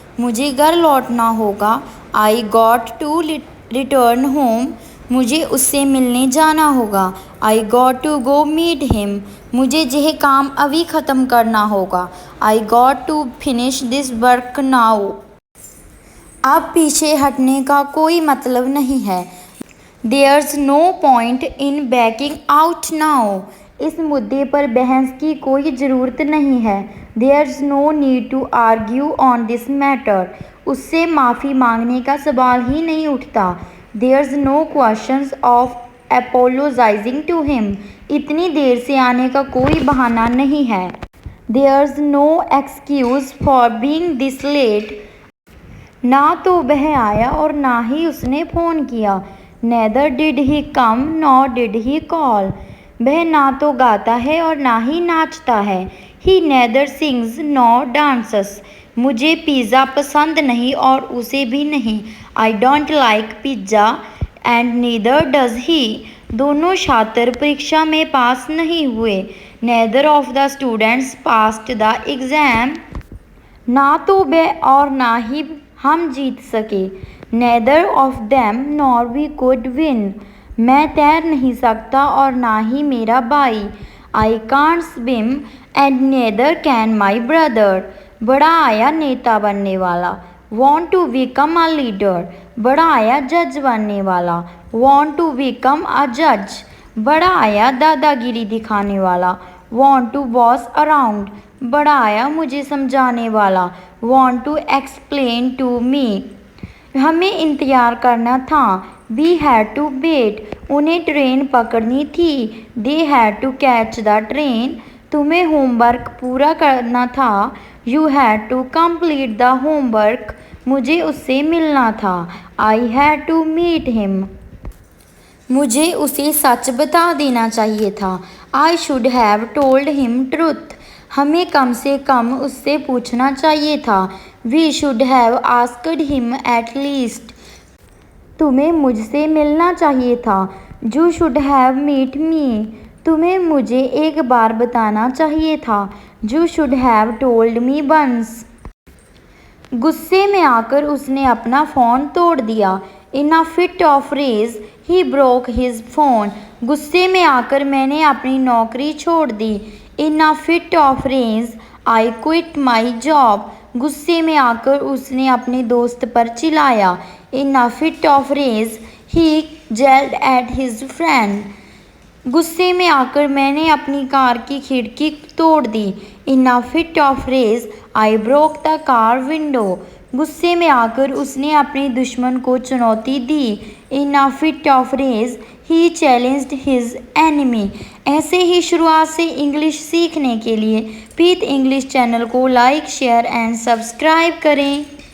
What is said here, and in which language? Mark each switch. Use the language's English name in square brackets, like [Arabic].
[Hindi] मुझे घर लौटना होगा। [English] I got to return home. [Hindi] मुझे उससे मिलने जाना होगा। [English] I got to go meet him. [Hindi] मुझे यह काम अभी ख़त्म करना होगा। [English] I got to finish this work now. [Hindi] अब पीछे हटने का कोई मतलब नहीं है। [English] There's no point in backing out now. [Hindi] इस मुद्दे पर बहस की कोई ज़रूरत नहीं है। [English] There's no need to argue on this matter. [Hindi] उससे माफ़ी मांगने का सवाल ही नहीं उठता। [English] There's no questions of apologizing to him. [Hindi] इतनी देर से आने का कोई बहाना नहीं है। [English] There's no excuse for being this late. [Hindi] ना तो वह आया और ना ही उसने फ़ोन किया। [English] Neither did he come nor did he call. [Hindi] वह ना तो गाता है और ना ही नाचता है। [English] He neither sings nor dances. [Hindi] मुझे पिज़्ज़ा पसंद नहीं और उसे भी नहीं। [English] I don't like pizza and neither does he. [Hindi] दोनों छात्र परीक्षा में पास नहीं हुए। [English] Neither of the students passed the exam. [Hindi] ना तो वह और ना ही हम जीत सके। [English] Neither of them nor we could win. [Hindi] मैं तैर नहीं सकता और ना ही मेरा भाई। [English] I can't swim and neither can my brother. [Hindi] बड़ा आया नेता बनने वाला। [English] Want to become a leader. [Hindi] बड़ा आया जज बनने वाला। [English] Want to become a judge. [Hindi] बड़ा आया दादागिरी दिखाने वाला। [English] Want to boss around. [Hindi] बड़ा आया मुझे समझाने वाला। [English] Want to explain to me. [Hindi] हमें इंतज़ार करना था। [English] We had to wait. [Hindi] उन्हें ट्रेन पकड़नी थी। [English] They had to catch the train. [Hindi] तुम्हें होमवर्क पूरा करना था। [English] You had to complete the homework. [Hindi] मुझे उससे मिलना था। [English] I had to meet him. [Hindi] मुझे उसे सच बता देना चाहिए था। [English] I should have told him truth. [Hindi] हमें कम से कम उससे पूछना चाहिए था। [English] We should have asked him at least. [Hindi] तुम्हें मुझसे मिलना चाहिए था। [English] You should have met me. [Hindi] तुम्हें मुझे एक बार बताना चाहिए था। [English] You should have told me once. [Hindi] गुस्से में आकर उसने अपना फ़ोन तोड़ दिया। [English] In a fit of rage, he broke his phone. [Hindi] गुस्से में आकर मैंने अपनी नौकरी छोड़ दी। [English] In a fit of rage, I quit my job. [Hindi] गुस्से में आकर उसने अपने दोस्त पर चिल्लाया। [English] In a fit of rage, he yelled at his friend. [Hindi] गुस्से में आकर मैंने अपनी कार की खिड़की तोड़ दी। [English] In a fit of rage, I broke the car window. [Hindi] गुस्से में आकर उसने अपने दुश्मन को चुनौती दी। [English] In a fit of rage, he challenged his enemy. [Hindi] ऐसे ही शुरुआत से इंग्लिश सीखने के लिए पीत इंग्लिश चैनल को लाइक, शेयर एंड सब्सक्राइब करें।